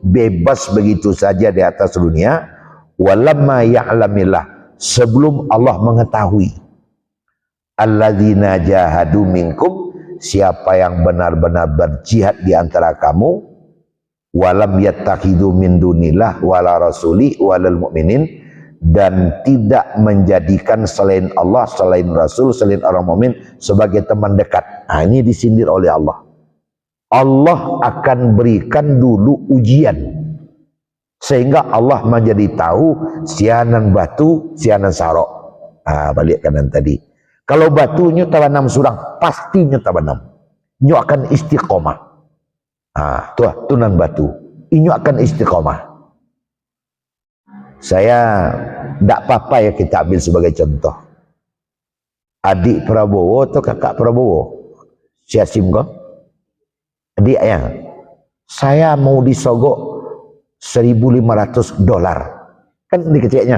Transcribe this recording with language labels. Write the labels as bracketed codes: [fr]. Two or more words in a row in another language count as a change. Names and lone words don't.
[id] bebas begitu saja di atas dunia, [ar] ولما يعلم الله, [id] sebelum Allah mengetahui [ar] الذين جاهدوا منكم, [id] siapa yang benar-benar berjihad di antara kamu, [ar] ولم يتخذوا من دون الله ولا رسوله ولا المؤمنين, [id] dan tidak menjadikan selain Allah, selain Rasul, selain orang mukmin sebagai teman dekat. Nah, ini disindir oleh Allah. Allah akan berikan dulu ujian sehingga Allah menjadi tahu [min] sianan batu, sianan sarok. [id] Balik kanan tadi. [min] Kalau batunya tabanam surang, pastinya tabanam. Inyo akan istiqomah. Tunan batu. Inyo akan istiqomah. [id] Saya tidak apa-apa ya kita ambil sebagai contoh. Adik Prabowo atau kakak Prabowo? [min] Siasim kok? [id] Adik ya, saya mau disogok $1.500, kan dikeceknya.